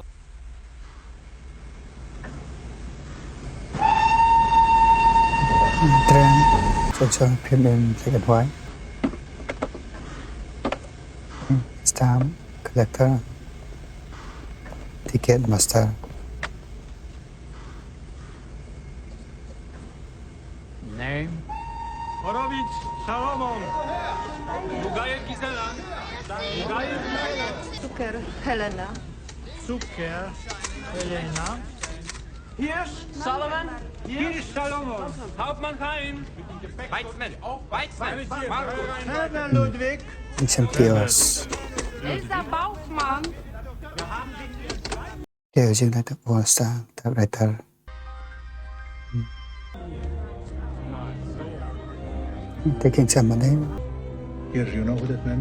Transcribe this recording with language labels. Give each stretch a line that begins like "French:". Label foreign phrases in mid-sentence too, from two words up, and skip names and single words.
English: Trend. So it's all filmed in black and white. Stamp, collector, ticket master. Name? Horowicz, Salomon. Bugajew Gisela. Bugajew Cukier Helena. Cukier Helena. Hirsch Solomon. Hirsch Salomon. Hauptmann Hein. Weizmann. Weizmann. Markus. Herr Ludwig. It's some chaos. Elsa Bauchmann. They're using like the All-Star typewriter. Taking some money. Here, you know who that man is?